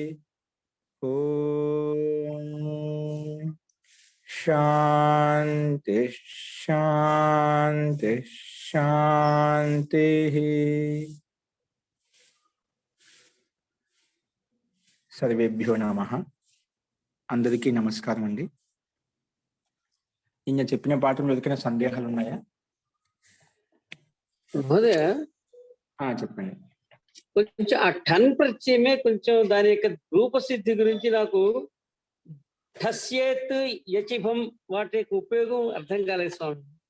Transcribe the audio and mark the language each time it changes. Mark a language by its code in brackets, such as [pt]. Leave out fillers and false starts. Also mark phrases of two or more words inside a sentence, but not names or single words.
[sa] ओम शांति शांति शांति। सर्वेभ्यो नमः। [te] అందరికీ నమస్కారమ అండీ. ఇన్న చెప్పిన పాఠంలో ఏదైనా సందేహాలు ఉన్నాయా? మహోదయ చెప్పండి. కొంచెం ఆ టన్ ప్రత్యయమే కొంచెం దాని యొక్క రూపసిద్ధి గురించి నాకు ఠస్యేత్ యచిభం వాటి యొక్క ఉపయోగం అర్థం కాలేదు స్వామి.